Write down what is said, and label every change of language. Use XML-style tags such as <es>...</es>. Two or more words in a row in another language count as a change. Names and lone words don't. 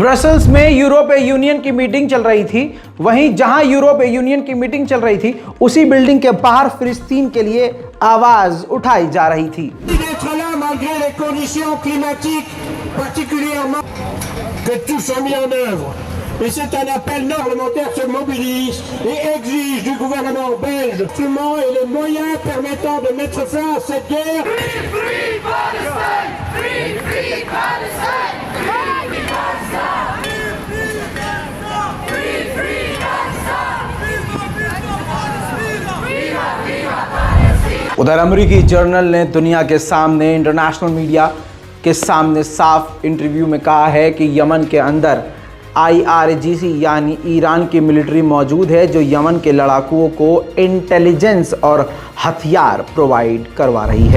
<hi>ब्रसल्स में</hi> <en>European Union</en> <hi>की मीटिंग चल रही थी। वहीं जहां</hi> <en>European Union</en> <hi>की मीटिंग चल रही थी, उसी बिल्डिंग के बाहर फिलिस्तीन के लिए आवाज उठाई जा रही थी।</hi> <fr>Et c'est un appel, parlementaires se mobilisent et exigent du gouvernement belge instruments et les moyens permettant de mettre fin à cette guerre.</fr> <en>Free, free Palestine! Free, free Palestine! Free, free Palestine! Free, free Palestine!</en> <hi>उधर अमेरिकी जर्नल ने दुनिया के सामने,</hi> <en>International media</en> <hi>के सामने साफ इंटरव्यू में कहा है कि यमन के अंदर IRGC यानी ईरान की मिलिट्री मौजूद है, जो यमन के लड़ाकुओं को इंटेलिजेंस और हथियार प्रोवाइड करवा रही है।</hi>